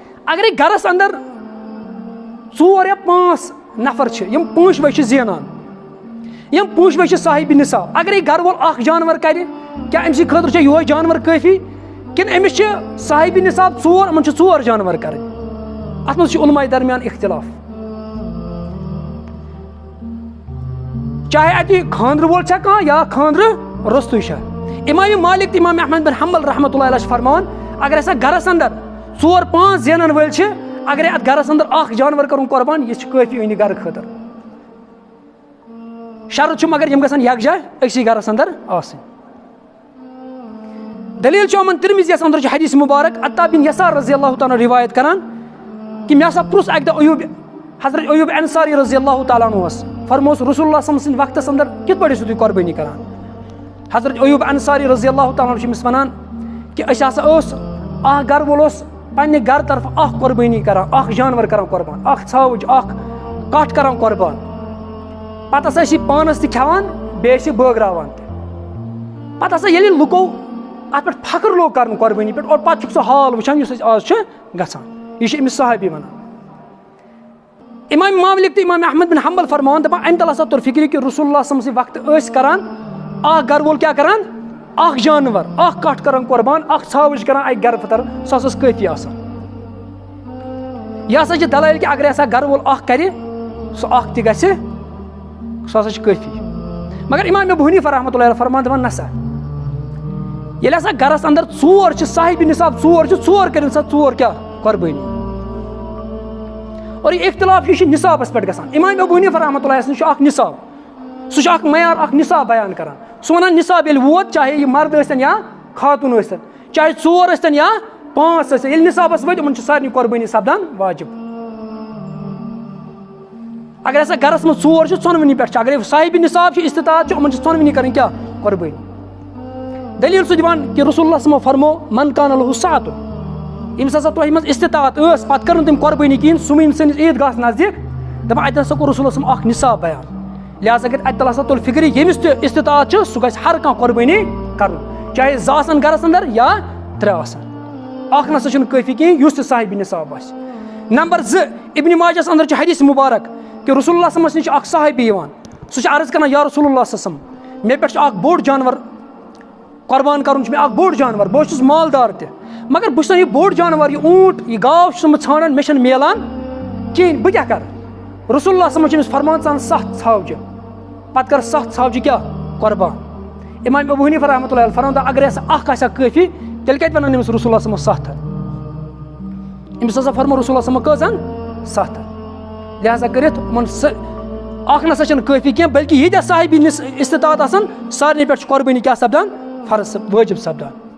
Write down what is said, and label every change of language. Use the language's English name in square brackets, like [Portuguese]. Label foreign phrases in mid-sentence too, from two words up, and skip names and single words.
[Kashmiri] اگرے گرس اندر 4 یا 5 نفر یم پونٛچھ وے زینان یم پونٛچھ وے صاحب نصاب اگرے گر وول اکھ جانور کرِ کیا أمۍ سٕنٛدِ خٲطرٕ چھا یہوے جانور کٲفی کِنہٕ أمِس چھِ صاحب نصاب 4 یِمن چھِ 4 جانور کرٕنۍ اتھ منٛز چھُ علماء درمیان اختلاف چاہے اتہِ خاندرٕ وول چھا کانٛہہ یا خاندرٕ روٚستُے چھا امام مالک تہٕ امام احمد بن حنبل [Arabic] رحمۃ اللہ علیہ [Kashmiri] چھِ فرماوان اگر ہسا گرس اندر 4-5 زینن وٲلۍ چھِ اگرے اتھ گرس اندر اکھ جانور کرُن قربان یہِ چھُ کٲفی أہنٛدِ گرٕ خٲطرٕ شرط چھُ مگر یِم گژھن یکجاہ أکسٕے گرس اندر آسٕنۍ دلیل چھُ یِمن ترمذیَس اندر چھُ حدیث مبارک عطا بن یسار [Arabic] رضی اللہ تعالیٰ [Kashmiri] روایت کران کہ مےٚ ہسا پرُژھ اکہِ دۄہ ایوب حضرت ایوب انصاری [Arabic] رضی اللہ تعالیٰ [Kashmiri] عنہُس فرموس رسول اللہ [Arabic] صلی اللہ علیہ وسلم [Kashmiri] سٕنٛدِ وقتس اندر کِتھ پٲٹھۍ ٲسِو تُہۍ قۄربٲنی کران حضرت ایوب انصاری [Arabic] رضی اللہ تعالیٰ عنہ [Kashmiri] چھُ أمِس ونان کہ أسۍ ہسا اوس اکھ گرٕ وول اوس پننہِ گرٕ طرفہٕ اکھ قۄربٲنی کران اکھ جانور کران قۄربان اکھ ژھاوٕج اکھ کٹھ کران قۄربان پتہٕ ہسا ٲسۍ یہِ پانس تہِ کھٮ۪وان بیٚیہِ ٲسۍ یہِ بٲگراوان تہِ پتہٕ ہسا ییٚلہِ لُکو اتھ پٮ۪ٹھ فخر لوگ کرُن قۄربٲنی پٮ۪ٹھ اور پتہٕ چھُکھ سُہ حال وٕچھان یُس أسۍ آز چھُ گژھان یہِ چھُ أمِس صحابی ونان امام مالک تہٕ امام احمد بن حنبل فرماوان دپان امہِ تل ہسا توٚر فکرِ کہ رسول اللہ [Arabic] صلی اللہ علیہ وسلم [Kashmiri] وقتہٕ ٲسۍ کران اکھ گرٕ وول کیاہ کران اکھ جانور اکھ کٹھ کران قۄربان اکھ ژھاوٕج کران اکہِ گرٕ خٲطرٕ سُہ ہسا اوس کٲفی آسان یہِ ہسا چھِ دلٲیل کہ اگرے ہسا گرٕ وول اکھ کرِ سُہ اکھ تہِ گژھِ سُہ ہسا چھُ کٲفی مگر امام ابو حنیفہ [Arabic] رحمۃ اللہ علیہ [Kashmiri] فرمان دپان نسا ییٚلہِ ہسا گرس اندر 4 چھِ صاحب نصاب 4 چھِ 4 کٔرِنۍ سا 4 کیاہ قۄربٲنی اور یہِ اختلاف یہِ چھُ نصابس پٮ۪ٹھ گژھان امام ابو حنیفہ [Arabic] رحمۃ اللہ علیہ [Kashmiri] چھُ اکھ نصاب سُہ چھُ اکھ معیار اکھ نصاب بیان کران سُہ ونان نصاب ییٚلہِ ووت چاہے یہِ مرد ٲسۍتن یا خاتوٗن ٲسۍتن چاہے 4 ٲسۍتن یا 5 ٲسۍتن ییٚلہِ نصابس وٲتۍ یِمن چھُ سارنٕے قۄربٲنی سپدان واجب اگر ہسا گرس منٛز 4 چھِ ژۄنوٕنی پٮ۪ٹھ چھِ اگرے صاحب نصاب چھِ استطاعت چھِ یِمن چھِ ژۄنوٕنی کرٕنۍ کیاہ قۄربٲنی دلیل چھُ دِوان کہ رسول اللہ [Arabic] صلی اللہ علیہ وسلم [Kashmiri] فرمو [Arabic] من کان لہُ ساعتُن [Kashmiri] ییٚمِس ہسا تۄہہِ منٛز استطاعت ٲس پتہٕ کٔر نہٕ تٔمۍ قۄربٲنی کِہیٖنۍ سُہ وٕنہِ سٲنِس عیٖدگاہس نزدیٖک دپان اَتہِ ہسا کوٚر رسول اللہ [Arabic] صلی اللہ علیہ وسلم [Kashmiri] اکھ نصاب بیان لہٰذا کٔرِتھ اَتہِ تل ہسا تُل فکرِ ییٚمِس تہِ استطاعت چھُ سُہ گژھِ ہر کانٛہہ قۄربٲنی کرُن چاہے 2 آسن گرس اندر یا 3 آسن اکھ نسا چھُنہٕ کٲفی کِہیٖنۍ یُس تہِ صاحب نصاب آسہِ نمبر 2 ابن ماجہس اندر چھُ حدیث مبارک کہ رسول اللہ [Arabic] صلی اللہ علیہ وسلم [Kashmiri] نِش چھُ اکھ صحابی یِوان سُہ چھُ عرض کران [Arabic] یا رسول اللہ صلی اللہ علیہ وسلم [Kashmiri] مےٚ پٮ۪ٹھ چھُ اکھ بوٚڑ جانور قۄربان کرُن چھُ مےٚ اکھ بوٚڑ جانور بہٕ چھُس مالدار تہِ مگر بہٕ چھُس یہِ بوٚڑ جانور یہِ اوٗنٹ یہِ گاو چھُس بہٕ ژھانڈان مےٚ چھنہٕ میلان کِہیٖنۍ بہٕ کیاہ کرٕ رسول اللہ [Arabic] صلی اللہ علیہ وسلم [Kashmiri] چھُ أمِس فرمان ژٕ اَن 7 ژھاوجہِ پتہٕ کر 7 ژھاوجہِ کیاہ قۄربان امام ابو حنیفہ [Arabic] رحمۃ اللہ علیہ [Kashmiri] فرماوان اگر ہسا اکھ آسہِ ہا کٲفی تیٚلہِ کتہِ ونان أمِس رسول اللہ [Arabic] صلی اللہ علیہ وسلم [Kashmiri] 7 أمِس ہسا فرمو رسول اللہ [Arabic] صلی اللہ علیہ وسلم [Kashmiri] کٔژ اَن 7 لہٰذا کٔرِتھ یِمن اکھ نسا چھنہٕ کٲفی کینٛہہ بلکہِ ییٖتیاہ صاحب استطاعت آسان سارنٕے پٮ۪ٹھ چھِ قۄربٲنی کیاہ سپدان فرض وٲجب سپدان